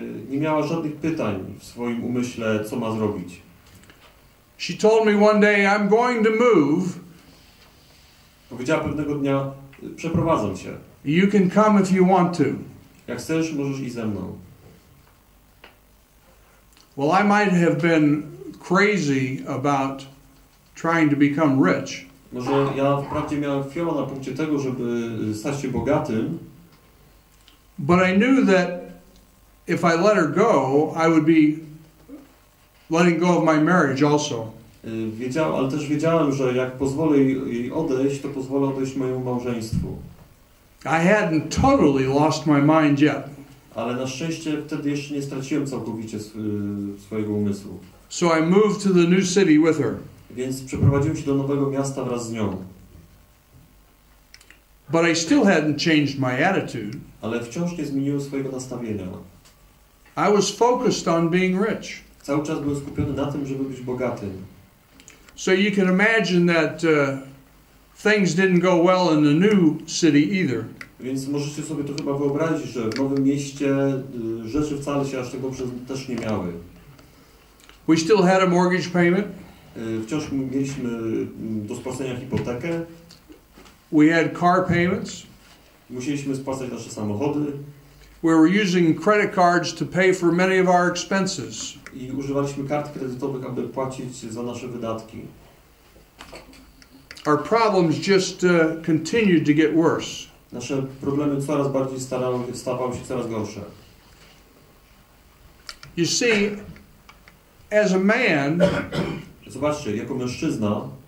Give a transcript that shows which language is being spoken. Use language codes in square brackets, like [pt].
[pl] Nie miała żadnych pytań w swoim umyśle, co ma zrobić. [en] She told me one day, I'm going to move. [pl] Powiedziała pewnego dnia, przeprowadzam się. [en] You can come if you want to. [pl] Jak chcesz, możesz iść ze mną. [en] Well, I might have been crazy about trying to become rich. [pl] Może ja wprawdzie miałem fioła na punkcie tego, żeby stać się bogatym, [en] But I knew that if I let her go, I would be letting go of my marriage also. [pl] ale też wiedziałem, że jak pozwolę jej odejść, to pozwolę odejść mojemu małżeństwu. [en] I hadn't totally lost my mind yet. [pl] Ale na szczęście wtedy jeszcze nie straciłem całkowicie swojego umysłu. [en] So I moved to the new city with her. [pl] Więc przeprowadziłem się do nowego miasta wraz z nią. [en] But I still hadn't changed my attitude. [pl] Ale wciąż nie zmieniłem swojego nastawienia. [en] I was focused on being rich. [pl] Cały czas byłem skupiony na tym, żeby być bogatym. [en] So you can imagine that things didn't go well in the new city either. [pl] Więc możecie sobie to chyba wyobrazić, że w nowym mieście rzeczy wcale się aż tak dobrze też nie miały. [en] We still had a mortgage payment. [pl] Wciąż mieliśmy do spłacenia hipotekę. [en] We had car payments. [pl] Musieliśmy spłacać nasze samochody. [en] We were using credit cards to pay for many of our expenses. [pl] I używaliśmy kart kredytowych, aby płacić za nasze wydatki. [en] Our problems just continued to get worse. [pl] Nasze problemy coraz bardziej stawały się coraz gorsze. [en] You see, as a man, [pl] Zobaczcie, jako mężczyzna